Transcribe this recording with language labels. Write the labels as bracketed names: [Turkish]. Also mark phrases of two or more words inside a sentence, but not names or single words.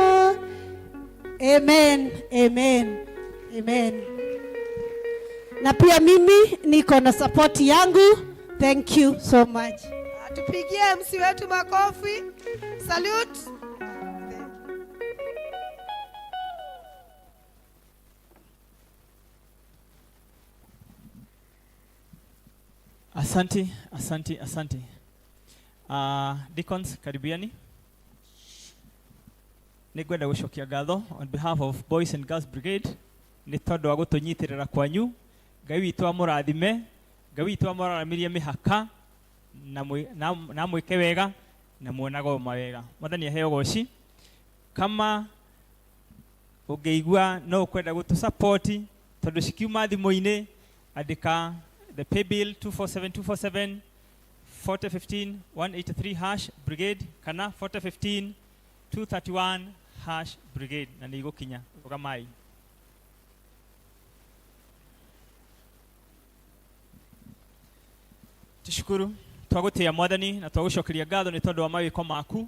[English] Amen, amen, amen. [Swahili] Na pia mimi niko na support yangu. [English] Thank you so much. [Swahili] Tupigie MC wetu makofi. Salute. Asante. Deacons, karibiani. [Kikuyu] Nĩngwenda gũcokia ngatho [English] on behalf of [Kikuyu] Boys and Girls Brigade nĩ tondũ wa gũtũnyitirĩra kwanyu. Ngai witũ amũrathime, Ngai witũ amũraramirie mĩhaka na mwĩke wega na muonaga mawega. Mwathani aheo goci. Kama ũngĩigua no ũkwenda gũtũsupport tondũ cikiuma thimũ-inĩ, andĩka [English] the pay bill [Kikuyu] 247247 4015 183 [English] hash brigade [Kikuyu] kana 4015 231 [English] hash brigade [Kikuyu] na nĩ igũkinya. Ũgamai. Tushukuru twagũtĩa Mwathani na twagũcokeria ngatho nĩ tondũ wa mawĩko maku.